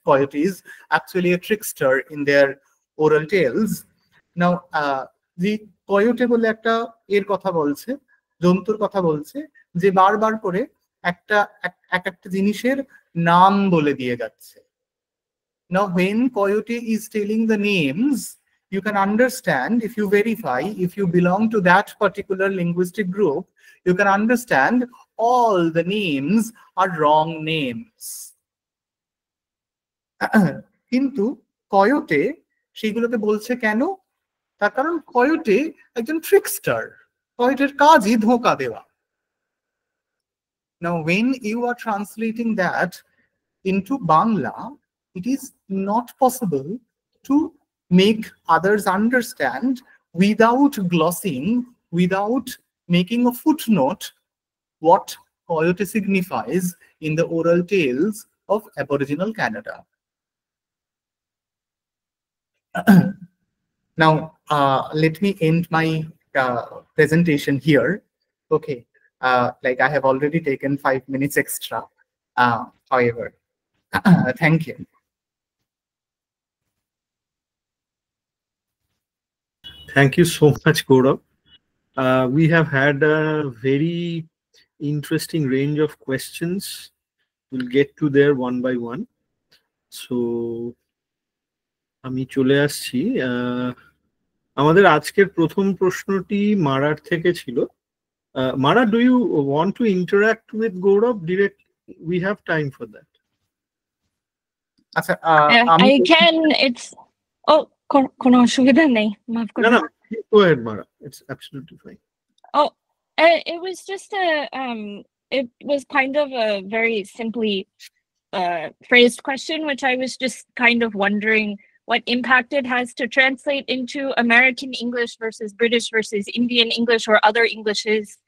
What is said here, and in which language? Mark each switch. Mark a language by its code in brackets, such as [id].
[en] Coyote is actually a trickster in their oral tales. Now, the coyote [bn] বলে একটা এর কথা বলছে, জন্তুর কথা বলছে, যে বারবার করে একটা জিনিসের নাম বলে দিয়ে যাচ্ছে। [en] Now, when coyote is telling the names, you can understand, if you verify, if you belong to that particular linguistic group, you can understand all the names are wrong names. [bn] কিন্তু কয়োটে সেগুলোকে বলছে কেন? তার কারণ কয়োটে একজন ট্রিকস্টার, কয়োটের কাজই ধোঁকা দেওয়া। [en] Now, when you are translating that into Bangla, it is not possible to make others understand without glossing, without making a footnote, what coyote signifies in the oral tales of Aboriginal Canada. Now, let me end my presentation here. Okay, like I have already taken 5 minutes extra. However, thank you. Thank you so much, Gaurav. We have had a very interesting range of questions. We'll get to there one by one. [bn] So, আমি চলে আসছি। আমাদের আজকের প্রথম প্রশ্নটি মারার থেকে ছিল। [en] Mara, do you want to interact with Gaurav direct? We have time for that. [bn] আচ্ছা, [en] I can. [bn] It's কোনো অসুবিধা নেই, মাফ করুন। [en] No, go ahead, Mara. It's absolutely fine. Oh, it was just it was kind of a very simply phrased question, which I was just kind of wondering what impact it has to translate into American English versus British versus Indian English or other Englishes.